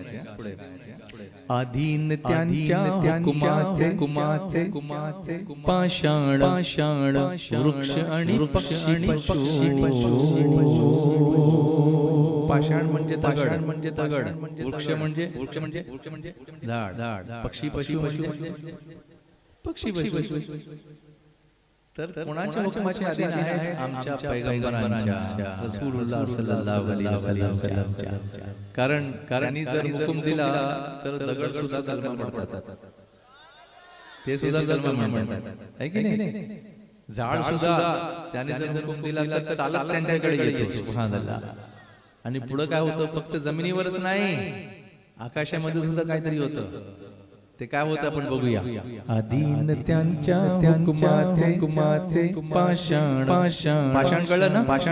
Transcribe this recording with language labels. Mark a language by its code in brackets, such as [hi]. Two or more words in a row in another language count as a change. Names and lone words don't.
[mr] आधीन त्यांच्या हुकुमाचे पाषाण वृक्ष आणि पक्षी पाषाण म्हणजे दगड वृक्ष म्हणजे झाड पक्षी तर कोणाच्या हुकुमाचे अधीन आहे आमच्या पैगंबरांच्या [ar] رسول الله صلى الله عليه وسلم [mr] कारण त्यांनी जर हुकूम दिला तर दगड सुद्धा कलमा पडतात ते सुद्धा कलमा म्हणतात आहे की नाही झाड सुद्धा त्याने जर हुकूम दिला तर चालत त्यांच्याकडे येतो सुभानअल्लाह आणि पुढे काय होतं फक्त जमिनीवरच नाही आकाशामध्ये सुद्धा काहीतरी होतं ते काय होतं आपण बघूया आधीन त्यांच्या हुकुमाचे पाषाण कळलं ना